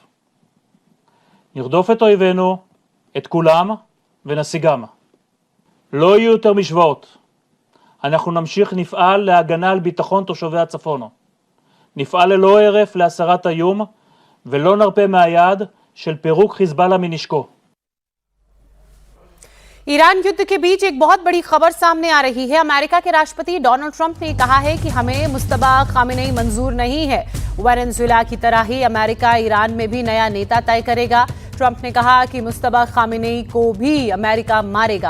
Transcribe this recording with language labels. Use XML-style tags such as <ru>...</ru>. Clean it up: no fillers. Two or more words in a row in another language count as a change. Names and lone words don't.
<he>נרדוף את אויבינו, את כולם, ונשיגם. לא יהיו יותר משוואות. אנחנו נמשיך נפעל להגנה על ביטחון תושבי הצפון. נפעל ללא הרף להסרת האיום, ולא נרפה מהיעד של פירוק חיזבאללה מנשקו.</he> <hi>ईरान युद्ध के बीच एक बहुत बड़ी खबर सामने आ रही है। अमेरिका के राष्ट्रपति डोनाल्ड ट्रंप ने कहा है कि हमें मुस्तबा खामेनेई मंजूर नहीं है। वेनेजुएला की तरह ही अमेरिका ईरान में भी नया नेता तय करेगा। ट्रंप ने कहा कि मुस्तबा खामेनेई को भी अमेरिका मारेगा।</hi>